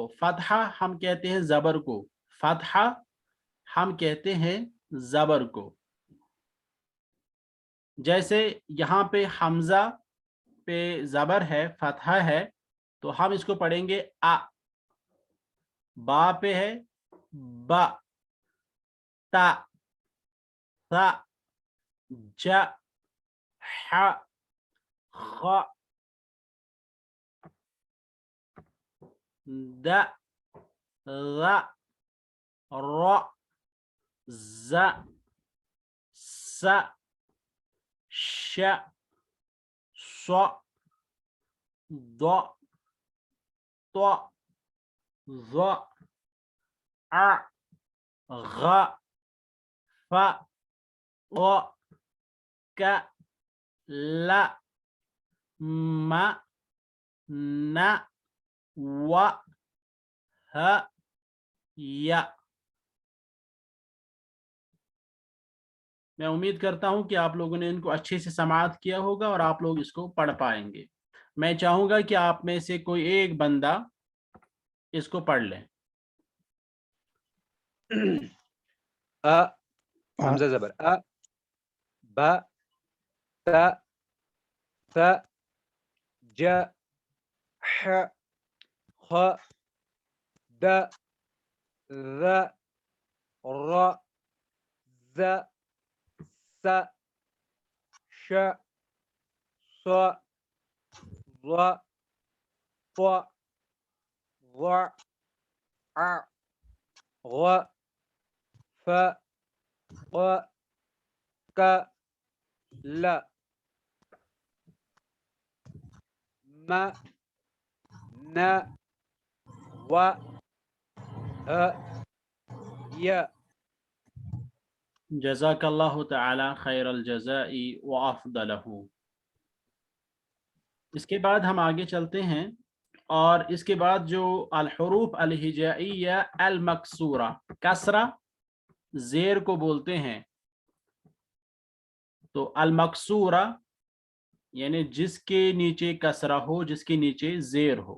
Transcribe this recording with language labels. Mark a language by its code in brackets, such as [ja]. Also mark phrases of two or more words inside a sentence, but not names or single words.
[ur] فتحہ ہم کہتے ہیں زبر کو، فتحہ ہم کہتے ہیں زبر کو. جیسے یہاں پہ حمزہ پہ زبر ہے، فتحہ ہے، تو ہم اس کو پڑھیں گے ا. [ar] با پہ ہے با، تا ثا ج ح خ د غ ر ز س ش ص ض ط ظ ع غ ف غ ك ل م ن و ه ی. [ur] میں امید کرتا ہوں کہ آپ لوگوں نے ان کو اچھے سے سماعت کیا ہوگا اور آپ لوگ اس کو پڑھ پائیں گے. میں چاہوں گا کہ آپ میں سے کوئی ایک بندہ اس کو پڑھ لیں. [ar] حمزہ زبر با تا ث ج ح خ د ذ ر ز س ش ص ض ط ظ ع غ ف غ ك ل ما نا و ه ي. جزاک اللہ تعالی خیر الجزاء وافضلہ۔ [ur] اس کے بعد ہم آگے چلتے ہیں، اور اس کے بعد جو [ar] الحروف الہجائیہ المکسورہ، [ur] کسرہ زیر کو بولتے ہیں، تو المکسورہ یعنی جس کے نیچے کسرہ ہو، جس کے نیچے زیر ہو۔